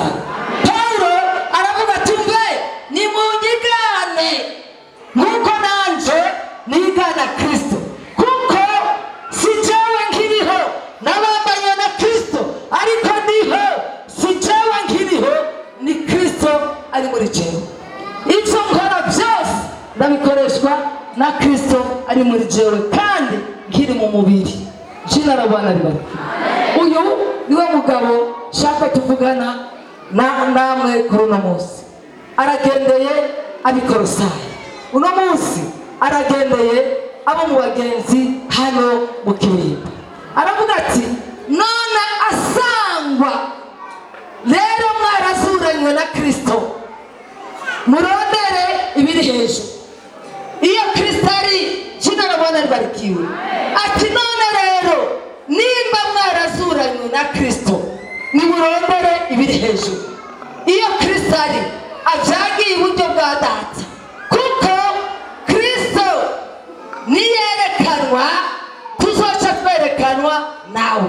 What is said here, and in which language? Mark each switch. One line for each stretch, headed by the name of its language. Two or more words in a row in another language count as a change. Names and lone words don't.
Rundi: Paulo aravuga ati mbe nimunyigane nk'uko nanje nigana Kristo, kuko si jewe nkiriho nabambanye na Kristo, ariko ndiho si jewe nkiriho, ni Kristo ari muri jewe. Ibyo nkora byose ndabikoreshwa na Kristo ari muri jewe, kandi nkiri mu mubiri.
Swahili: Jina la Bwana libarikiwe.
Rundi: Uyu niwe mugabo shaka tuvugana namwe kuri uno munsi. Aragendeye abikorosayi, uno munsi aragendeye abo mu bagenzi hano mu Kirimba. Aravuga ati none asangwa rero mwarazuranywe na Kristo, murondere ibiri hejuru. Iyo Kristo ari,
Swahili: jina la Bwana libarikiwe.
Rundi: Ati none rero nimba mwarazuranywe na Kristo, nimurondere ibiri hejuru. Iyo Kristo ari avyagiye iburyo bwa Data, kuko Kristo niyerekanwa tuzoca twerekanwa nawe.